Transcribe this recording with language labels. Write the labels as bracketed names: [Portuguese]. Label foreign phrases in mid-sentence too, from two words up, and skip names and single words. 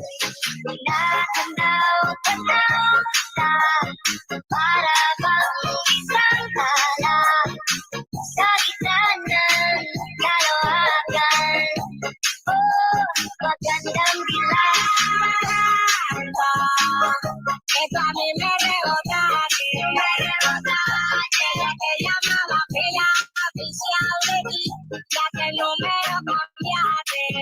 [Filipino] Pinatanaw ka para bang isang halang sa gitna ng kalawakan. Magandang dilag. [Spanish] Ito a mí me rebotaste, que te llamaba pila oficial de ti, ya que el número cambiaste.